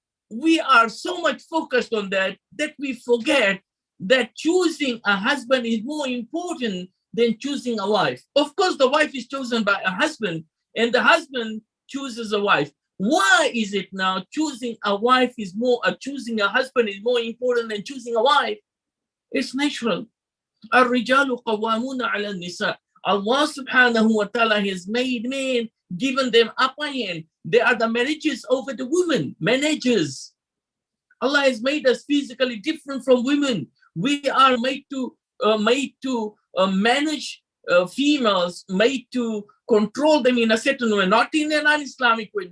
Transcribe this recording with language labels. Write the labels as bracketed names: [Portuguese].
[English] We are so much focused on that we forget that choosing a husband is more important than choosing a wife. Of course, the wife is chosen by a husband, and the husband chooses a wife. Why is it now choosing a wife is more, choosing a husband is more important than choosing a wife? It's natural. [Arabic] الرجال قوامون على النساء. [English] Allah subhanahu wa ta'ala has made men, given them upper hand. They are the managers over the women, managers. Allah has made us physically different from women. We are made to manage females, made to control them in a certain way, not in an un-Islamic way.